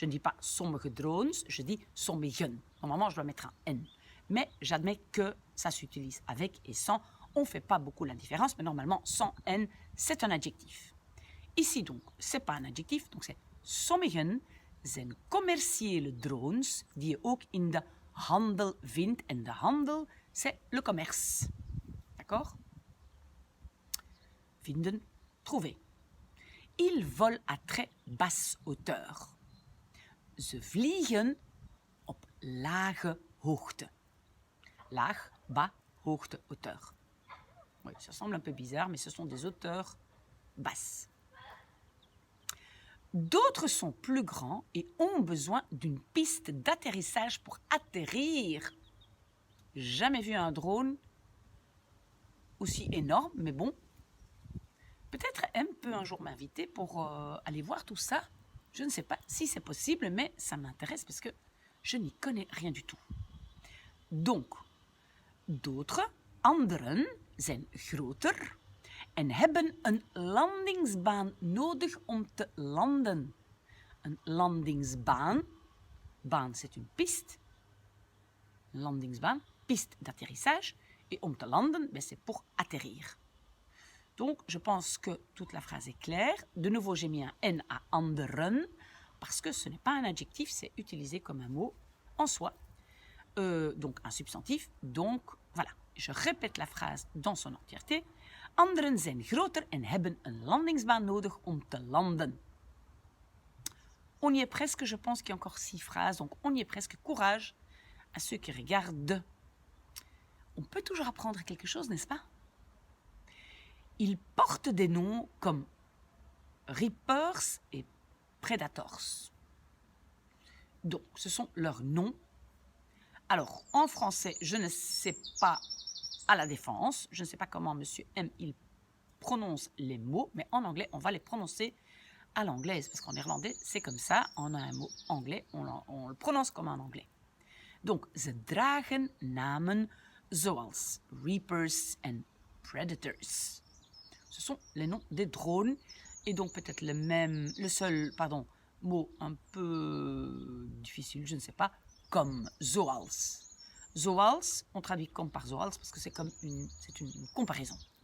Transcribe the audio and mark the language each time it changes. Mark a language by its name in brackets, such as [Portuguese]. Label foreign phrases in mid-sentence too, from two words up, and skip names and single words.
[French] Je ne dis pas [Dutch] sommige drones, [French] je dis sommigen. Normalement, je dois mettre un N. Mais j'admets que ça s'utilise avec et sans. On ne fait pas beaucoup la différence, mais normalement, sans N, c'est un adjectif. Ici donc, ce n'est pas un adjectif, donc c'est [Dutch] sommigen zijn commerciële drones die je ook in de handel vindt. En de handel, [French] c'est le commerce. D'accord? Vinden, trouver. Ils volent à très basse hauteur. [Dutch] Ze vliegen op lage hoogte. Laag, bas, hoogte, [French] hauteur. Oui, ça semble un peu bizarre, mais ce sont des hauteurs basses. D'autres sont plus grands et ont besoin d'une piste d'atterrissage pour atterrir. Jamais vu un drone aussi énorme, mais bon. Peut-être M peut un jour m'inviter pour aller voir tout ça. Je ne sais pas si c'est possible, mais ça m'intéresse parce que je n'y connais rien du tout. Donc, d'autres, [Dutch] anderen, zijn groter en hebben een landingsbaan nodig om te landen. Een landingsbaan, baan [French] c'est une piste, landingsbaan, piste d'atterrissage, et [Dutch] om te landen, [French] ben, c'est pour atterrir. Donc, je pense que toute la phrase est claire. De nouveau, j'ai mis un N à anderen, parce que ce n'est pas un adjectif, c'est utilisé comme un mot en soi. Donc, un substantif. Donc, voilà. Je répète la phrase dans son entièreté. [Dutch] Anderen zijn groter en hebben een landingsbaan nodig om te landen. [French] On y est presque, je pense qu'il y a encore 6 phrases, donc on y est presque. Courage à ceux qui regardent. On peut toujours apprendre quelque chose, n'est-ce pas? Ils portent des noms comme Reapers et Predators. Donc, ce sont leurs noms. Alors, en français, je ne sais pas à la défense, je ne sais pas comment M. M, il prononce les mots, mais en anglais, on va les prononcer à l'anglaise, parce qu'en néerlandais, c'est comme ça, on a un mot anglais, on le prononce comme en anglais. Donc, [Dutch] ze dragen namen zoals Reapers and Predators. [French] Ce sont les noms des drones, et donc peut-être le seul mot un peu difficile, je ne sais pas, comme zoals. [Dutch] Zoals, [French] on traduit comme par zoals parce que c'est une comparaison.